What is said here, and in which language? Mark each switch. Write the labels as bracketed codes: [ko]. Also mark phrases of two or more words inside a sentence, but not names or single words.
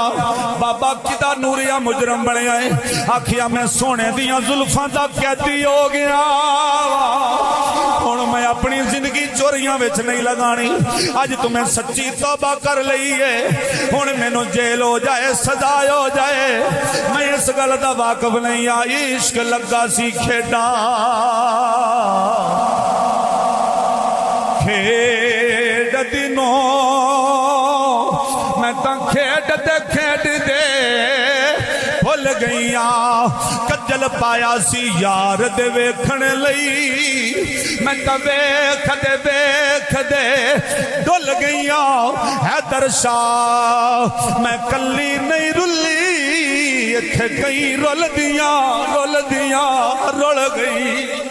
[pa] ਬਾਬਾ ਕਿਦਾ ਨੂਰਿਆ ਮੁਜਰਮ ਬਣਿਆ ਹੈ, ਆਖਿਆ ਮੈਂ ਸੋਨੇ ਦੀਆਂ ਜ਼ੁਲਫ਼ਾਂ ਦਾ ਕੈਦੀ ਹੋ ਗਿਆ ਵਾ, ਹੁਣ ਮੈਂ ਆਪਣੀ ਜ਼ਿੰਦਗੀ ਚੋਰੀਆਂ ਵਿੱਚ ਨਹੀਂ ਲਗਾਣੀ, ਅੱਜ ਤੁਮ੍ਹੇਂ ਸੱਚੀ ਤੌਬਾ ਕਰ ਲਈ ਹੈ, ਹੁਣ ਮੈਨੂੰ ਜੇਲ੍ਹ ਹੋ ਜਾਏ ਸਜ਼ਾ ਹੋ ਜਾਏ, ਮੈਂ ਇਸ ਗੱਲ ਦਾ ਵਾਕਫ਼ ਨਹੀਂ ਆਈ, ਇਸ਼ਕ ਲੱਗਾ ਸੀ ਖੇਡਾ ਖੇਡ ਦਿਨੋਂ, ਮੈਂ ਤੋ ਖੇਡਤੇ ਖੇਡਤੇ ਭੁੱਲ ਗਈਆਂ, ਕੱਜਲ ਪਾਇਆ ਸੀ ਯਾਰ ਦੇ ਵੇਖਣ ਲਈ, ਮੈਂ ਤੋ ਵੇਖਦੇ ڈل گئیاں حیدر شاہ میں کلی نہیں رلی اتھے کئی رل دیاں رل گئی